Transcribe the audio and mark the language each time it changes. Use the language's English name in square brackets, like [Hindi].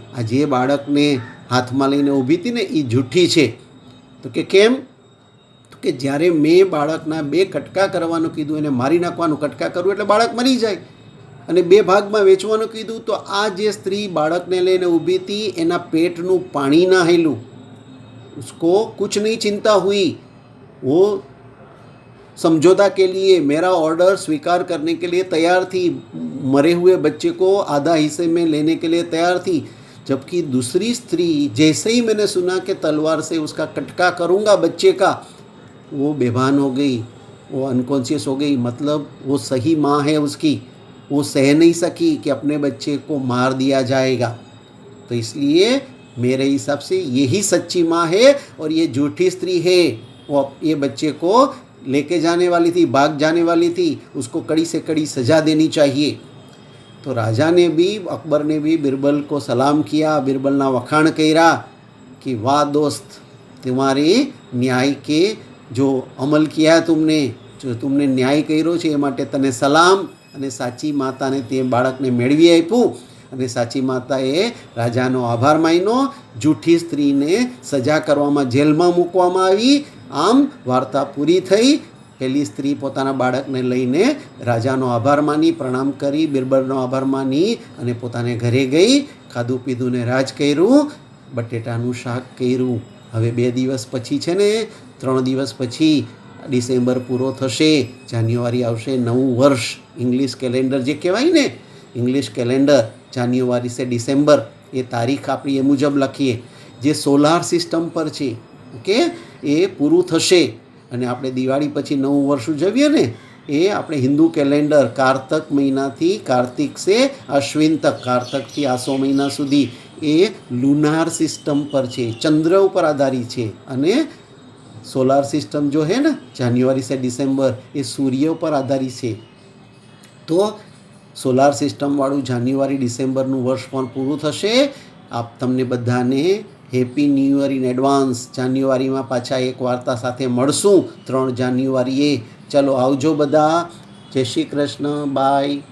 [Gujarati] આ જે બાળકને હાથમાં લઈને ઊભી હતી ને એ જૂઠી છે. તો કે કેમ? તો કે જ્યારે મેં બાળકના 2 કટકા કરવાનું કીધું, એને મારી નાખવાનું, કટકા કરવું એટલે બાળક મરી જાય, અને 2 ભાગમાં વેચવાનું કીધું તો આ જે સ્ત્રી બાળકને લઈને ઊભી હતી એના પેટનું પાણી ના હેલું, [Hindi] उसको कुछ नहीं चिंता हुई, वो समझौता के लिए मेरा ऑर्डर स्वीकार करने के लिए तैयार थी, मरे हुए बच्चे को आधा हिस्से में लेने के लिए तैयार थी। जबकि दूसरी स्त्री जैसे ही मैंने सुना कि तलवार से उसका कटका करूँगा बच्चे का, वो बेभान हो गई, वो अनकॉन्शियस हो गई। मतलब वो सही माँ है उसकी, वो सह नहीं सकी कि अपने बच्चे को मार दिया जाएगा। तो इसलिए मेरे हिसाब से यही सच्ची माँ है और ये झूठी स्त्री है। वो ये बच्चे को लेके जाने वाली थी, भाग जाने वाली थी, उसको कड़ी से कड़ी सज़ा देनी चाहिए। तो राजा ने भी, अकबर ने भी बिरबल को सलाम किया, [Gujarati] बिरबलना वखाण कर्या [Hindi] कि वाह दोस्त, तुम्हारे न्याय के जो अमल किया तुमने, [Gujarati] जो तुमने न्याय कर्यो छे ए माटे तने सलाम। અને સાચી માતાને તે બાળકને મેળવી આપ્યું અને સાચી માતાએ રાજાનો આભાર માન્યો, જૂઠી સ્ત્રીને સજા કરવામાં જેલમાં મૂકવામાં આવી। આમ વાર્તા પૂરી થઈ। પહેલી સ્ત્રી પોતાના બાળકને લઈને રાજાનો આભાર માની, પ્રણામ કરી, બિરબલનો આભાર માની અને પોતાને ઘરે ગઈ, ખાધું પીધું ને રાજ કર્યું, બટેટાનું શાક કર્યું। હવે 2 દિવસ પછી છે ને, 3 દિવસ પછી ડિસેમ્બર પૂરો થશે, જાન્યુઆરી આવશે, નવું વર્ષ, ઇંગ્લિશ કેલેન્ડર જે કહેવાય ને, ઇંગ્લિશ કેલેન્ડર જાન્યુઆરી से ડિસેમ્બર, એ તારીખ આપણી એ મુજબ લખીએ, જે સોલાર સિસ્ટમ પર છે, ઓકે, એ પૂરું થશે અને આપણે દિવાળી પછી નવું વર્ષ ઉજવીએ ને, એ આપણે હિન્દુ કેલેન્ડર કારતક મહિનાથી, કાર્તિક से અશ્વિન તક, કારતકથી આસો મહિના સુધી એ લુનાર સિસ્ટમ પર છે, ચંદ્ર ઉપર આધારિત છે। [Hindi] અને सोलार सिस्टम जो है ना, जान्युआरी से डिसेम्बर, ये सूर्य पर आधारित है। [Gujarati] तो सोलार सिस्टम वाळुं जान्युआरी डिसेम्बरનું વર્ષ પણ પૂરું થશે। આપ તમને બધાને happy new year in advance. જાન્યુઆરીમાં પાછા એક વાર્તા સાથે મળશું 3 જાન્યુઆરીએ। ચલો આવજો બધા, જય શ્રી કૃષ્ણ, બાય।